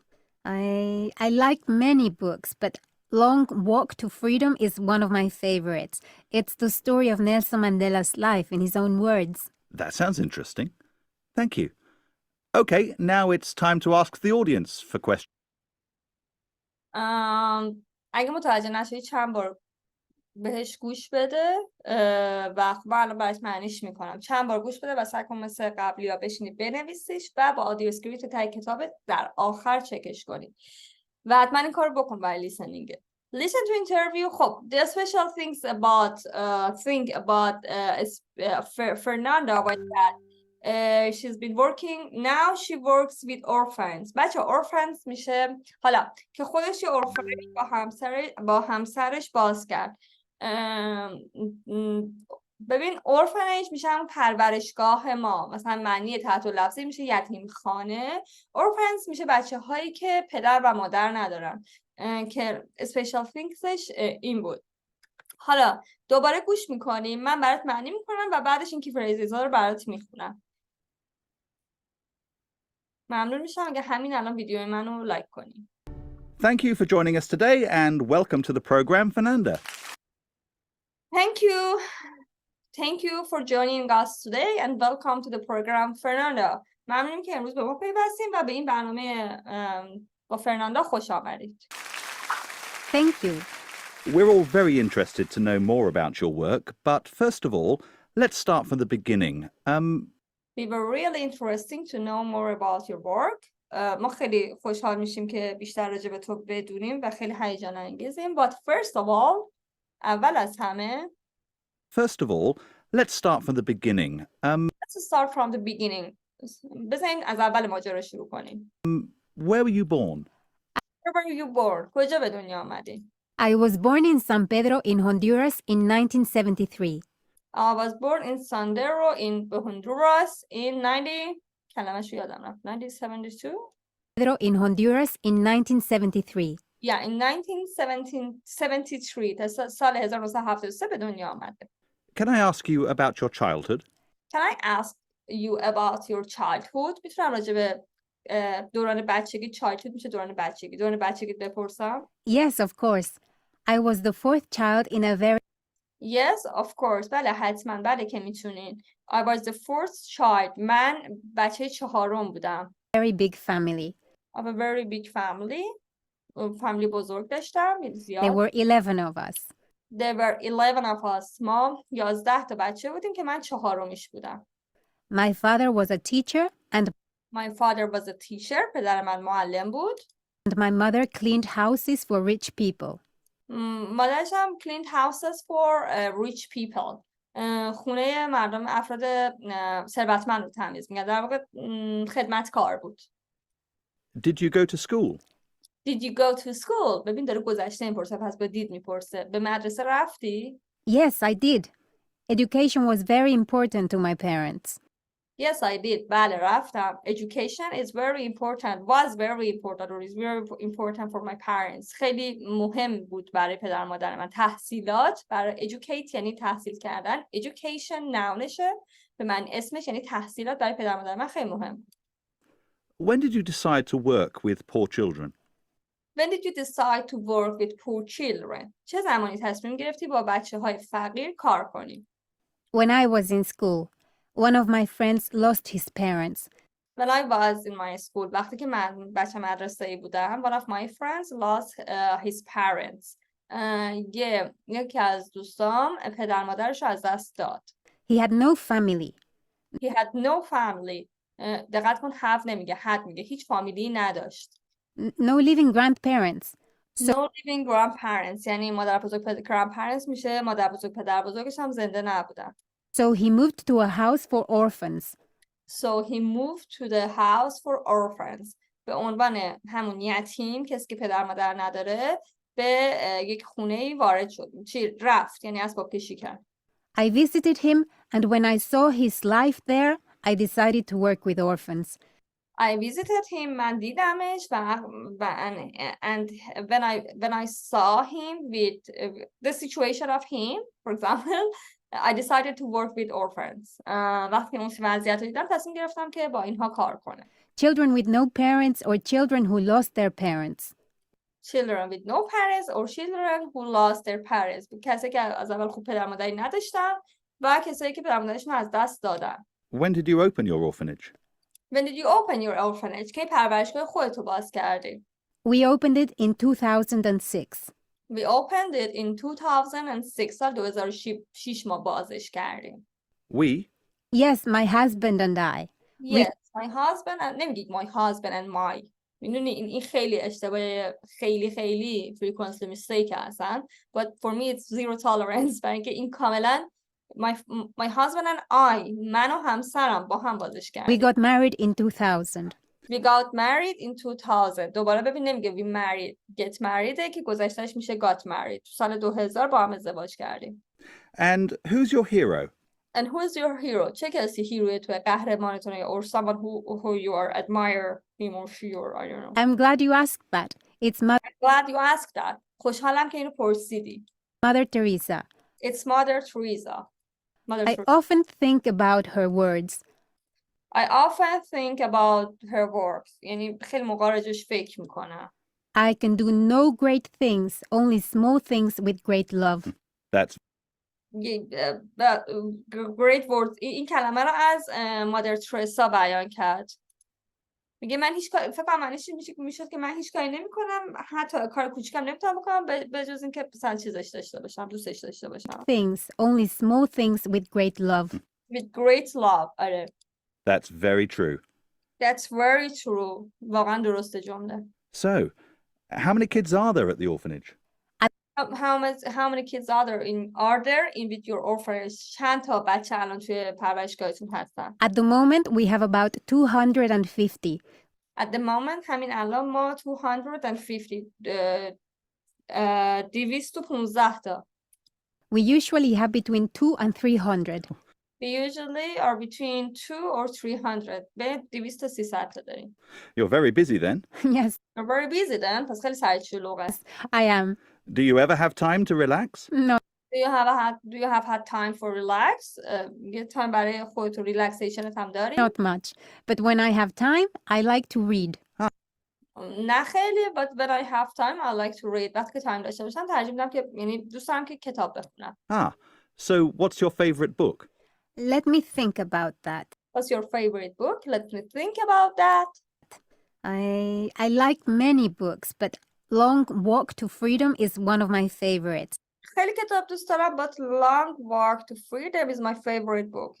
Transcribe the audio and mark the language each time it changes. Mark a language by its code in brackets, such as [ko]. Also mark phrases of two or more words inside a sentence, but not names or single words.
[en] I like many books, but Long Walk to Freedom is one of my favorites. It's the story of Nelson Mandela's life in his own words. That sounds interesting. Thank you. Okay, now it's time to ask the audience for questions. [fa] اگه متوجه نشدی چند بار بهش گوش بده و خب الان برات معنیش میکنم. چند بار گوش بده و سعی کن مثل قبلی ها بشینی بنویسیش و با [en] audio script [fa] تای کتاب در آخر چکش کنی و حتما این کار بکن برای لیسنینگ. [en] Listen to interview. خب the special things about Fernanda was that she's been working. Now she works with orphans. [fa] بچه orphans میشه حالا که خودش یه orphanage با همسرش باز کرد. ببین orphanage میشه همون پرورشگاه ما، مثلا معنی تحت لفظی میشه یتیم خانه. orphans میشه بچه هایی که پدر و مادر ندارن که [en] special things [fa] ش این بود. حالا دوباره گوش میکنیم، من برات معنی میکنم و بعدش این [en] key phrases [fa] ها رو برات میخونم. ممنون میشم اگه همین الان ویدیوی منو لایک کنی. [en] Thank you for joining us today and welcome to the programme, Fernanda. Thank you for joining us today and welcome to the program, Fernanda. [fa] ممنونیم که امروز به ما پیوستیم و به این برنامه با فرناندا خوش آمدید. [en] Thank you. We're all very interested to know more about your work, but first of all, let's start from the beginning. We were really interesting to know more about your work. [fa] ما خیلی خوشحال میشیم که بیشتر راجع به تو بدونیم و خیلی هیجان انگیزیم. [en] But first of all, [fa] اول از همه [en] First of all, let's start from the beginning. Let's start from the beginning. [fa] بزنین از اول ماجرا شروع کنیم. [en] Where were you born? Where were you born? [fa] کجا به دنیا آمدی؟ [en] I was born in San Pedro in Honduras in 1973. I was born in San Pedro in Honduras in 90 [fa] کلمه‌شو یادم رفت [en] 1972 Pedro in Honduras in 1973. Yeah, in [fa] 1973 تا سال 1973 به دنیا آمده. [en] Can I ask you about your childhood? Can I ask you about your childhood? [fa] میتونم راجع به دوران بچگی childhood میشه دوران بچگی بپرسم؟ [en] Yes, of course. I was the fourth child in a very Yes, of course. [fa] بله حتما بله که میتونین. [en] I was the fourth child. [fa] من بچه چهارم بودم. [en] very big family. of a very big family. [fa] فامیلی بزرگ داشتم، [en] There [fa] زیاد. [en] were 11 of us. There were 11 of us. [fa] ما 11 تا بچه بودیم که من چهارمیش بودم. [en] My father was a teacher and My father was a teacher. [fa] پدر من معلم بود. [en] my mother cleaned houses for rich people. [fa] مادرش هم [en] cleaned houses for rich people. [fa] خونه مردم افراد ثروتمند رو تمیز می‌کرد. در واقع خدمتکار بود. [en] Did you go to school? Did you go to school? [fa] ببین داره گذشته میپرسه، پس به did میپرسه. به مدرسه رفتی؟ [en] Yes, I did. Education was very important to my parents. Yes, I did. [fa] بله رفتم. [en] Education is very important. Was very important or is very important for my parents. [fa] خیلی مهم بود برای پدر مادر من. تحصیلات برای educate یعنی تحصیل کردن. Education ناونشه. به من اسمش یعنی تحصیلات برای پدر مادر من خیلی مهم. [en] When did you decide to work with poor children? When did you decide to work with poor children? [fa] چه زمانی تصمیم گرفتی با بچه‌های فقیر کار کنی؟ [en] When I was in school, one of my friends lost his parents. When I was in my school, [fa] وقتی که من بچه مدرسه‌ای بودم, [en] one of my friends lost his parents. [fa] یکی از دوستام پدر مادرش رو از دست داد. [en] He had no family. He had no family. [fa] دقت کن have نمیگه, had میگه. هیچ فامیلی نداشت. [en] No living grandparents. No living grandparents. [fa] یعنی مادر بزرگ grandparents میشه, مادر بزرگ پدر بزرگش هم زنده نبودن. [en] So he moved to a house for orphans. So he moved to the house for orphans. [fa] به عنوان همون یتیم, کسی که پدر مادر نداره, به یک خونه‌ای وارد شد. رفت, یعنی اسباب کشی کرد. [en] I visited him, and when I saw his life there, I decided to work with orphans. I visited him, [fa] من دیدمش [en] and when I saw him with the situation of him, for example, I decided to work with orphans. [fa] وقتی اون وضعیت رو دیدم تصمیم گرفتم که با اینها کار کنم. [en] Children with no parents or children who lost their parents. Children with no parents or children who lost their parents. [fa] کسی که از اول خوب پدر مادری نداشتن و کسایی که پدر مادرشون از دست دادن. [en] When did you open your orphanage? When did you open your orphanage? [fa] کی پرورشگاه خودتو باز کردی؟ [en] We opened it in 2006. We opened it in 2006. [fa] سال 2006 ما بازش کردیم. [en] We? Yes, my husband and I. Yes, my husband and نمیگید my husband and my. [fa] میدونی این خیلی اشتباه خیلی [en] frequently mistake [fa] هستن. [en] But for me it's zero tolerance. [fa] برای اینکه این کاملا [en] my husband and I, [fa] من و همسرم با هم بازش کردیم. [en] We got married in 2000. We got married in 2000. [fa] دوباره ببین نمیگه [en] we married, get married [fa] که گذشتهش میشه [en] got married. [fa] تو سال 2000 با هم ازدواج کردیم. [en] And who's your hero? And who is your hero? [fa] چه کسی هیروی توی قهرمانتونه [en] or someone who you are admire him or she or I don't know. I'm glad you asked that. It's Glad you asked that. [fa] خوشحالم که اینو پرسیدی. [en] Mother Teresa. It's Mother Teresa. I often think about her words. I often think about her works. [fa] یعنی خیلی موقع راجعش فکر میکنم. [en] I can do no great things, only small things with great love. That's great words. [fa] این کلمه رو از مادر ترسا بیان کرد. میگه من هیچ کار فکر کنم معنیش میشد که من هیچ کاری نمیکنم، حتی کار کوچیکم نمیتونم بکنم به جز اینکه مثلا چیزش داشته باشم، دوستش داشته باشم. [en] Things, only small things with great love. With great love. آره. That's very true. That's very true. [fa] واقعا درسته جمله. [en] So, how many kids are there at the orphanage? How many kids are there in with your orphanage? [fa] چند تا بچه الان توی پرورشگاهتون هستن؟ [en] At the moment, we have about 250. At the moment, [fa] همین الان ما 215 تا. [en] We usually have between 200 and 300. We usually are between 2 or 300. [fa] به 200 تا 300 تا داریم. [en] You're very busy then. Yes, You're very busy then. [fa] پس خیلی سرشلوغه. [en] I am. Do you ever have time to relax? No, Do you have had time for relax? [fa] یه تایم برای خودت ریلکسیشنت هم داری؟ [en] not much. But when I have time, I like to read. [fa] نه خیلی. [en] But when I have time, I like to read. [fa] وقتی که تایم داشته باشم ترجیح میدم که یعنی دوست دارم که کتاب بخونم. [en] So what's your favorite book? Let me think about that. What's your favorite book? Let me think about that. I like many books, but Long Walk to Freedom is one of my favorites. [fa] خیلی کتاب دوست دارم [en] but Long Walk to Freedom is my favorite book.